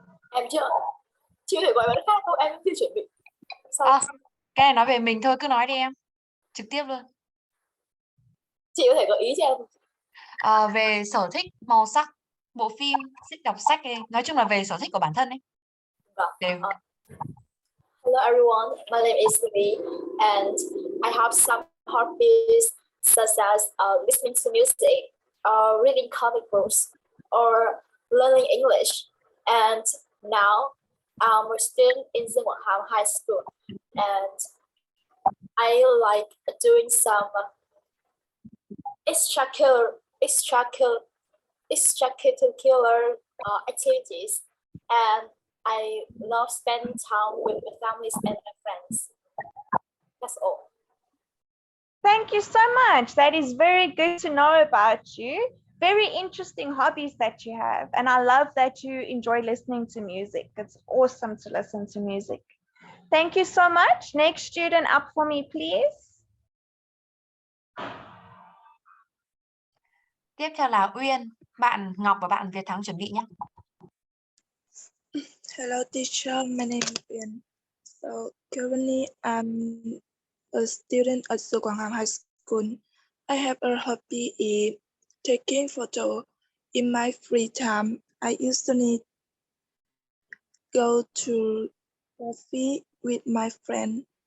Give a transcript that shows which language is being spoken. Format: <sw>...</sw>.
<vi>Em chưa có thể gọi bạn khác đâu, em chưa chuẩn bị. Cái này nói về mình thôi, cứ nói đi em. Trực tiếp luôn. Chị có thể gợi ý cho em. Về sở thích, màu sắc, bộ phim, thích đọc sách ấy. Nói chung là về sở thích của bản thân ấy. Vâng.</vi> <en>Hello everyone, my name is Lee and I have some hobbies such as listening to music, reading comic books or learning English. And now I'm a student in Zhenguanghang High School, and I like doing some extracurricular extracurricular activities, and I love spending time with my families and my friends. That's all. Thank you so much. That is very good to know about you. Very interesting hobbies that you have. And I love that you enjoy listening to music. It's awesome to listen to music. Thank you so much. Next student up for me, please.</en> <vi>Tiếp theo là Uyên, bạn Ngọc và bạn Việt Thắng chuẩn bị nhé.</vi> <en>Hello, teacher. My name is Ian. So currently, I'm a student at Zhenguanghang High School. I have a hobby in taking photo. In my free time, I usually go to coffee with my friend.</en>